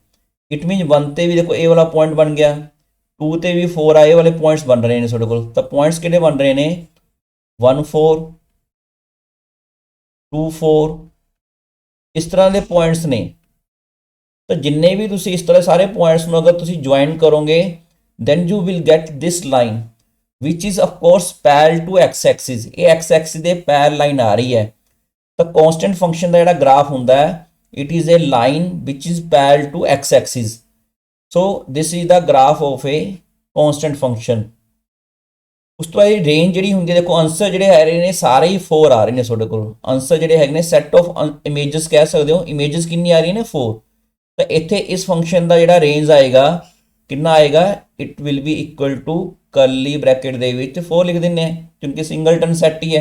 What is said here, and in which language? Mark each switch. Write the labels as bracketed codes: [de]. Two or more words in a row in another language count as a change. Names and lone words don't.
[en] it means [pa] 1 ਤੇ ਵੀ ਦੇਖੋ ਇਹ ਵਾਲਾ ਪੁਆਇੰਟ ਬਣ ਗਿਆ, 2 ਤੇ ਵੀ 4 ਆਏ ਵਾਲੇ ਪੁਆਇੰਟਸ ਬਣ ਰਹੇ ਨੇ ਤੁਹਾਡੇ ਕੋਲ। ਤਾਂ ਪੁਆਇੰਟਸ ਕਿਹੜੇ ਬਣ ਰਹੇ ਨੇ? 1 4 2 4, ਇਸ ਤਰ੍ਹਾਂ ਦੇ ਪੁਆਇੰਟਸ ਨੇ। ਤਾਂ ਜਿੰਨੇ ਵੀ ਤੁਸੀਂ ਇਸ ਤਰ੍ਹਾਂ ਸਾਰੇ ਪੁਆਇੰਟਸ ਨੂੰ ਅਗਰ ਤੁਸੀਂ ਜੁਆਇਨ ਕਰੋਗੇ [en] then you will get this line which is of course parallel to x axis। [pa] ਇਹ [en] x axis [pa] ਦੇ [en] parallel line [pa] ਆ ਰਹੀ ਹੈ। ਤਾਂ [en] constant function [pa] ਦਾ ਜਿਹੜਾ ਗ੍ਰਾਫ ਹੁੰਦਾ ਹੈ [en] it is a line which is parallel to x axis। so this is the graph of a constant function। [pa] ਉਸ ਤੋਂ ਬਾਅਦ ਰੇਂਜ ਜਿਹੜੀ ਹੁੰਦੀ ਹੈ, ਦੇਖੋ ਆਨਸਰ ਜਿਹੜੇ ਆ ਰਹੇ ਨੇ ਸਾਰੇ ਹੀ 4 ਆ ਰਹੇ ਨੇ ਤੁਹਾਡੇ ਕੋਲ। ਆਨਸਰ ਜਿਹੜੇ ਹੈਗੇ ਨੇ [en] set of images [pa] ਕਹਿ ਸਕਦੇ ਹੋ। ਇਮੇजेस ਕਿੰਨੀ ਆ ਰਹੀ ਨੇ? 4। ਤਾਂ ਇੱਥੇ ਇਸ ਫੰਕਸ਼ਨ ਦਾ ਜਿਹੜਾ ਰੇਂਜ ਆਏਗਾ ਕਿੰਨਾ ਆਏਗਾ? [en] it will be equal to curly bracket [pa] ਦੇ ਵਿੱਚ 4 ਲਿਖ ਦਿੰਦੇ ਆ ਕਿਉਂਕਿ [en] singleton set [pa] ਹੀ ਹੈ।